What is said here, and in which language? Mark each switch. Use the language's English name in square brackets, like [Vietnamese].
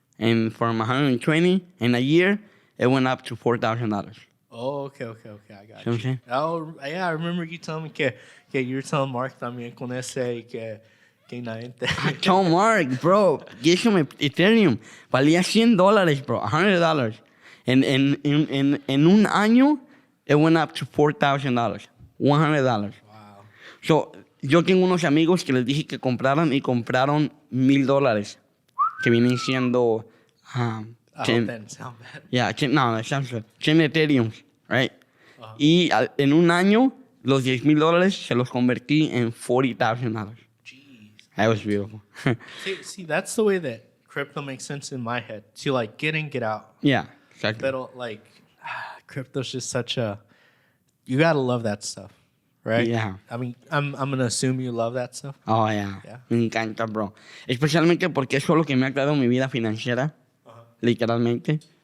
[English] And from 120 in a year, it went up to $4,000. Oh, okay. I got you. Okay. Oh, yeah, I remember you telling me [Spanish] que [English] you were telling Mark [Spanish] también con ese y que nadie te... [English] I told Mark, bro, get some Ethereum. [Spanish] Valía [English] $100, bro, $100. [Spanish] En un año, [English] it went up to $4,000, $100. Wow. [Spanish] So, yo tengo unos amigos que les dije que compraron y compraron $1,000, que vienen siendo... [English] I hope that didn't sound bad. Yeah, no, that sounds good. 10 Ethereum, right? Uh-huh. [Spanish] Y en un año, los $10,000 se los convertí en $40,000. [English] Jeez. That was beautiful. See, that's the way that crypto makes sense in my head. To like get in, get out. Yeah, exactly. But like, crypto's just such a... You gotta love that stuff, right? Yeah. I mean, I'm gonna assume you love that stuff. Oh, yeah. Yeah. [Spanish] Me encanta, bro. Especialmente porque eso es lo que me ha creado mi vida financiera, literalmente.